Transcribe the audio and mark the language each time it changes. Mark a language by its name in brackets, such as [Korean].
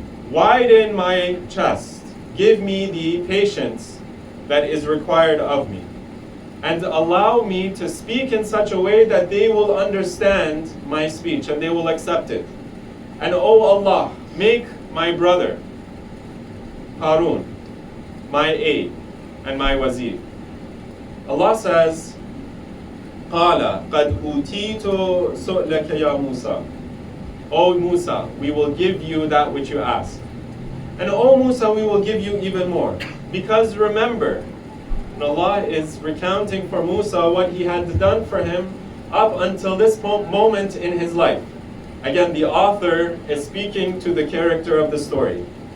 [English] Widen my chest. Give me the patience that is required of me. And allow me to speak in such a way that they will understand my speech and they will accept it. And oh Allah, make my brother Harun my aid and my wazir. Allah says, [Arabic] قَالَ قَدْ أُوتِيتُ سُؤْلَكَ يَا مُوسَى. [English] O Musa, we will give you that which you ask. And O Musa, we will give you even more. Because remember, Allah is recounting for Musa what he had done for him up until this moment in his life. Again, the author is speaking to the character of the story.